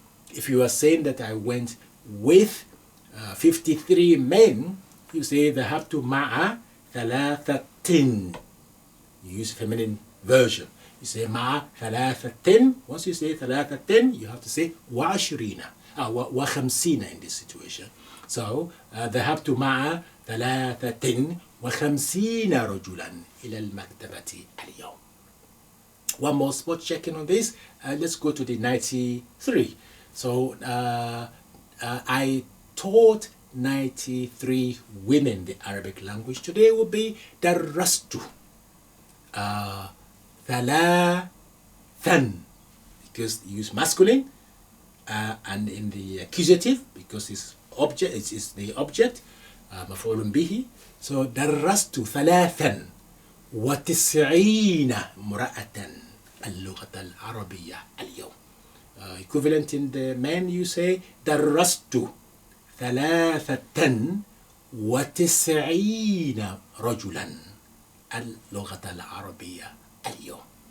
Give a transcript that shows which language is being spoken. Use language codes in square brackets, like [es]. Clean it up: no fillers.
[en] If you are saying that I went with 53 men, you say [ar] ذهبت مع 3. [en] You use feminine version. You say [ar] مع 3. [en] Once you say 3, you have to say وعشرين. وخمسين in this situation. [ar] So ذهبت مع 53 رجلا إلى المكتبة اليوم. [en] One more spot checking on this. Let's go to the 93. So I taught 93 women the Arabic language. Today will be [ar] درست ثلاثا, [en] because you use masculine, and in the accusative because it's the object مفعول به. [ar] So درست ثلاثا وتسعين امرأة اللغة العربية اليوم. [en] Equivalent in the men, you say [ar] درست ثلاثة وتسعين رجلا اللغة العربية اليوم.